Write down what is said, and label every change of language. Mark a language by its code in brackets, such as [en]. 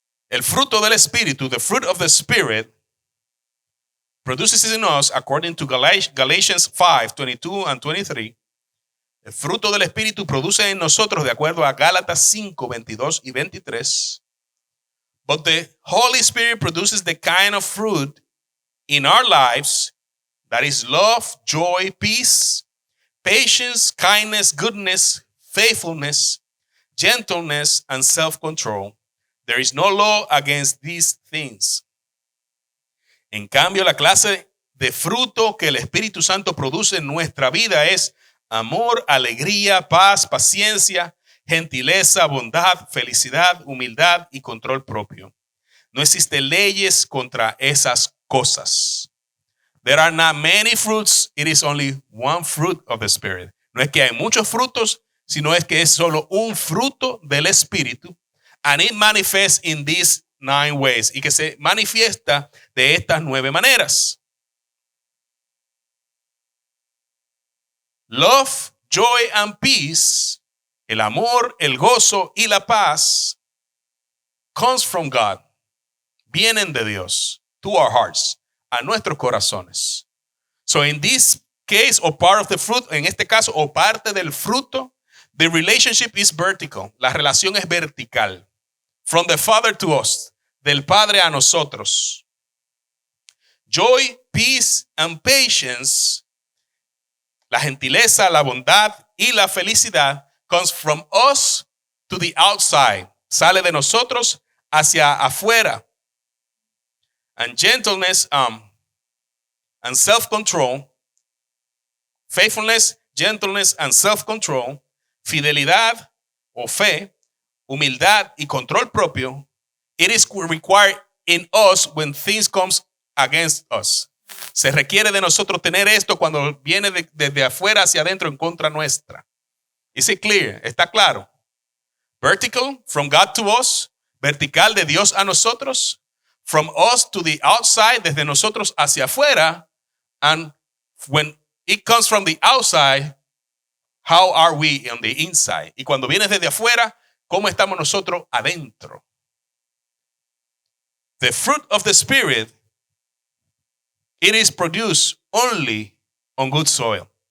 [es] El fruto del Espíritu, [en] the fruit of the Spirit, produces in us, according to Galatians 5, 22 and 23, [es] el fruto del Espíritu produce en nosotros, de acuerdo a Gálatas 5, 22 y 23, [en] but the Holy Spirit produces the kind of fruit in our lives that is love, joy, peace, patience, kindness, goodness, faithfulness, gentleness, and self-control. There is no law against these things. [es] En cambio, la clase de fruto que el Espíritu Santo produce en nuestra vida es amor, alegría, paz, paciencia, gentileza, bondad, felicidad, humildad y control propio. No existen leyes contra esas cosas. [en] There are not many fruits, it is only one fruit of the Spirit. [es] No es que hay muchos frutos, sino es que es solo un fruto del Espíritu. [en] And it manifests in these 9 ways. [es] Y que se manifiesta de estas 9 maneras. [en] Love, joy and peace, [es] el amor, el gozo y la paz, [en] comes from God. [es] Vienen de Dios [en] to our hearts, [es] a nuestros corazones. [en] So in this case, or part of the fruit, [es] en este caso, o parte del fruto, [en] the relationship is vertical. [es] La relación es vertical. [en] From the Father to us, [es] del Padre a nosotros. [en] Joy, peace and patience, [es] la gentileza, la bondad y la felicidad, [en] comes from us to the outside. [es] Sale de nosotros hacia afuera. [en] And gentleness and self-control, faithfulness, gentleness and self-control, [es] fidelidad o fe, humildad y control propio, [en] it is required in us when things comes against us. [es] Se requiere de nosotros tener esto cuando viene desde afuera hacia adentro en contra nuestra. [en] Is it clear? [es] ¿Está claro? [en] Vertical, from God to us. Vertical, [es] de Dios a nosotros. [en] From us to the outside, [es] desde nosotros hacia afuera. [en] And when it comes from the outside, how are we on the inside? [es] Y cuando vienes desde afuera, ¿cómo estamos nosotros adentro? [en] The fruit of the Spirit, it is produced only on good soil.